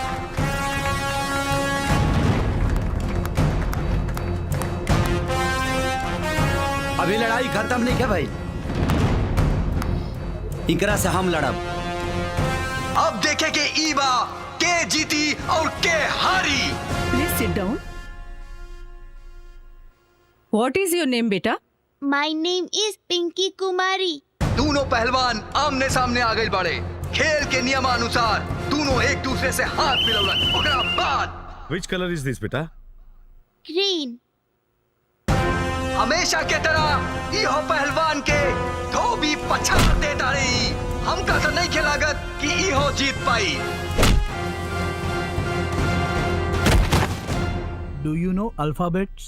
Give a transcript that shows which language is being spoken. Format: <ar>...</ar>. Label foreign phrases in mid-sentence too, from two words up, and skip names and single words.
<bho>अभी लड़ाई खत्म नहीं है भाई, इकरा से हम लड़ब। अब देखे के ईबा के जीती और के हारी।</bho> <en>Please sit down. What is your name, बेटा? My name is पिंकी कुमारी।</en> <bho>दोनों पहलवान आमने सामने आ गए बड़े। खेल के नियमानुसार दोनों एक दूसरे से हाथ मिलौलन। ओकरा बाद</bho> <en>Which color is this, बेटा? ग्रीन।</en> <bho>हमेशा के तरह इहो पहलवान के धोबी पछाड़ दे डाली। हमका तो नहीं खिलागत कि इहो जीत पाई।</bho> <en>Do you know alphabets?</en>